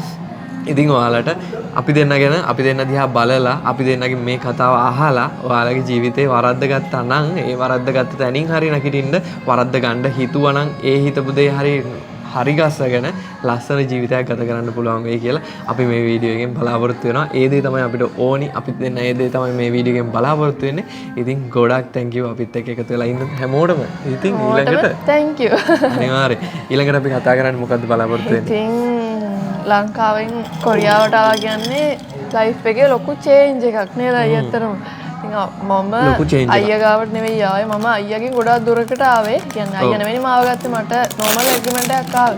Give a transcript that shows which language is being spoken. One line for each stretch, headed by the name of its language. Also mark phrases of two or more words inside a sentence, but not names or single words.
Sinhala: ඉතින් ඔයාලට අපි දෙන්න ගැන අපි දෙන්න දිහා බලලා අපි දෙන්නගේ මේ කතාව අහලා ඔයාලගේ ජීවිතේ වරද්ද ගත්තා නම් ඒ වරද්ද ගත්ත තැනින් හරි නැගිටින්න වරද්ද ගන්න හිතුවා නම් ඒ හිතපු දේ හරි ගස්සගෙන ලස්සන ජීවිතයක් ගත කරන්න පුළුවන් වෙයි කියලා අපි මේ වීඩියෝ එකෙන් බලාපොරොත්තු වෙනවා. ඒ දේ තමයි අපිට ඕනි. අපි දෙන්න ඒ දේ තමයි මේ වීඩියෝ එකෙන් බලාපොරොත්තු වෙන්නේ. ඉතින් ගොඩක්
English: thank you
Sinhala: අපිත් එක්ක එකතු වෙලා ඉන්න හැමෝටම. ඉතින් ඊළඟට
English: thank you.
Sinhala: අනිවාර්යෙන්. ඊළඟට අපි කතා කරන්නේ මොකද්ද බලාපොරොත්තු වෙන්නේ? ඉතින් ලංකාවෙන් කොරියාවට ආවා කියන්නේ ලයිෆ් එකේ ලොකු චේන්ජ් එකක් නේද අයියතරම. මම අයියා ගාවට නෙවෙයි ආවේ. මම අයියාගෙන් ගොඩාක් දුරකට ආවේ. කියන්නේ අයියා නෙවෙයි මාව ගත්තේ මට
English: normal agreement
Sinhala: එකක් ආවේ.